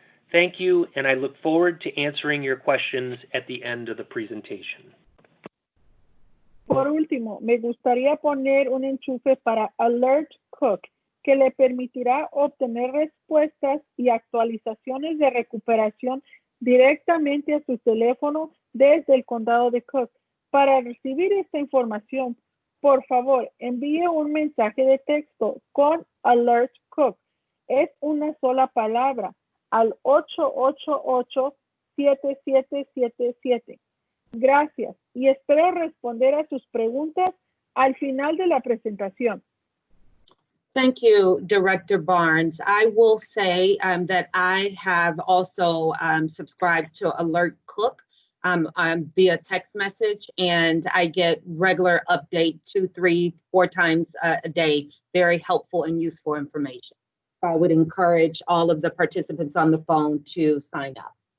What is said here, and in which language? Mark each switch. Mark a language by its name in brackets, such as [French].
[English] Thank you, and I look forward to answering your questions at the end of the presentation. [Spanish] Por último, me gustaría poner un enchufe para Alert Cook, que le permitirá obtener respuestas y actualizaciones de recuperación directamente a su teléfono desde el condado de Cook. Para recibir esta información, por favor, envíe un mensaje de texto con Alert Cook. Es una sola palabra al 888-7777. Gracias y espero responder a sus preguntas al final de la presentación. [English] Thank you, Director Barnes. I will say that I have also subscribed to Alert Cook via text message, and I get regular updates 2, 3, 4 times a day. Very helpful and useful information. So I would encourage all of the participants on the phone to sign up.